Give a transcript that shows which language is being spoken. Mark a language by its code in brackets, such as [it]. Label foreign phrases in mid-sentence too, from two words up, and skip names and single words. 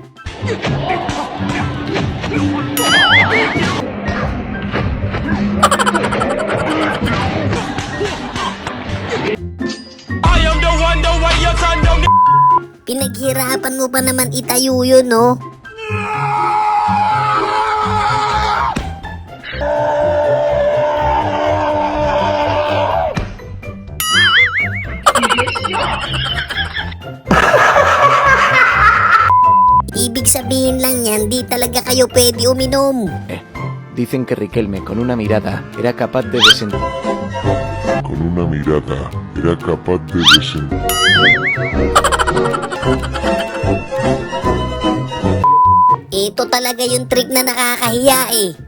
[en] I am the one, the way your son don't. [tl] Pinaghirapan mo pa naman itayo yun, no? Ibig sabihin lang yan, di talaga kayo pwede uminom. [es] Dicen que Riquelme, con una mirada, era capaz de Con una mirada era capaz de [tl] Ito talaga yung trick na nakakahiya eh.